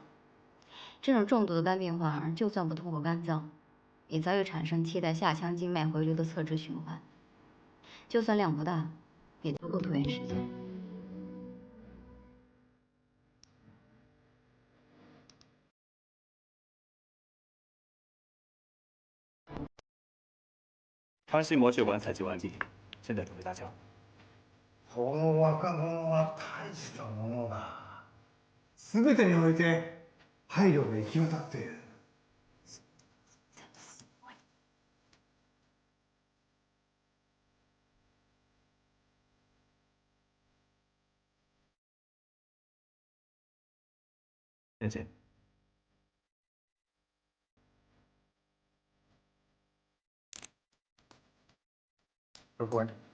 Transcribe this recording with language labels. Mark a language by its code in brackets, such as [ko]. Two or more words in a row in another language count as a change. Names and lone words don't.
[zh] 这种重度的肝病患，就算不通过肝脏，也早已产生替代下腔静脉回流的侧支循环，就算量不大，也足够拖延时间。肠系膜血管采集完毕，现在准备搭桥。 [ja] この若者は大したものだ。全てにおいて配慮が行き渡っている。 [zh] 谢谢。不管。